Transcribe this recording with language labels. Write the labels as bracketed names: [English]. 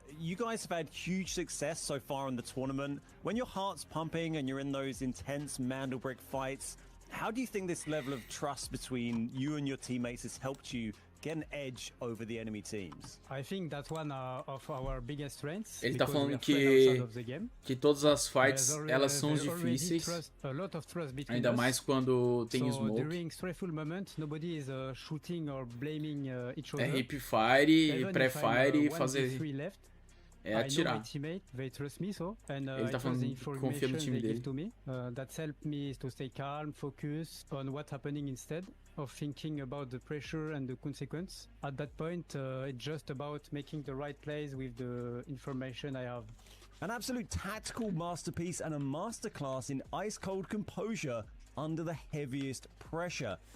[English] You guys have had huge success so far in the tournament. When your heart's pumping and you're in those intense Mandelbrick fights, how do you think this level of trust between you and your teammates has helped you get an edge over the enemy teams? I think that's one of our biggest strengths. [Portuguese] Ele tá falando que todas as fights elas são difíceis, ainda mais quando tem smoke. [English] During stressful moments, nobody is shooting or blaming each other. [Portuguese] É hip fire, pré-fire, fazer é atirar. [English] They trust me, so, and, [Portuguese] ele tá falando que confia no time dele. [English] That's helped me to stay calm, focus on what's happening instead of thinking about the pressure and the consequence. At that point, it's just about making the right plays with the information I have. An absolute tactical masterpiece and a masterclass in ice-cold composure under the heaviest pressure.